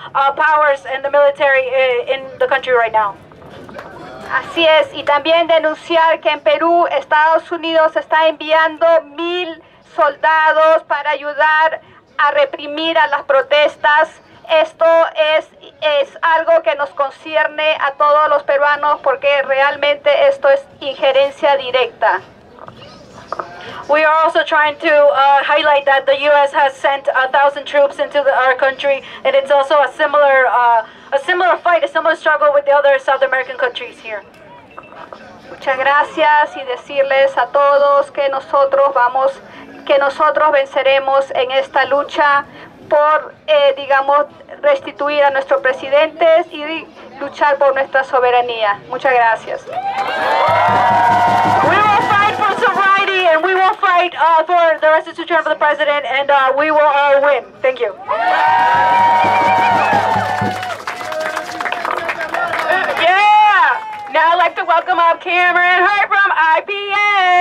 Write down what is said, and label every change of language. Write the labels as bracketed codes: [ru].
[en] Powers and the military in the country right now. [es] Así es, y también denunciar que en Perú, Estados Unidos está enviando 1,000 soldados para ayudar a reprimir a las protestas. Esto es algo que nos concierne a todos los peruanos porque realmente esto es injerencia directa. [en] We are also trying to highlight that the U.S. has sent 1,000 troops into our country, and it's also a similar fight, a similar struggle with the other South American countries here. [es] Muchas gracias y decirles a todos que nosotros venceremos en esta lucha por, restituir a nuestros presidentes y luchar por nuestra soberanía. Muchas gracias. [en] We will fight for sovereignty and we will fight for the restitution of the president, and we will all win. Thank you. Yeah! Now I'd like to welcome up Cameron Hart from IPA.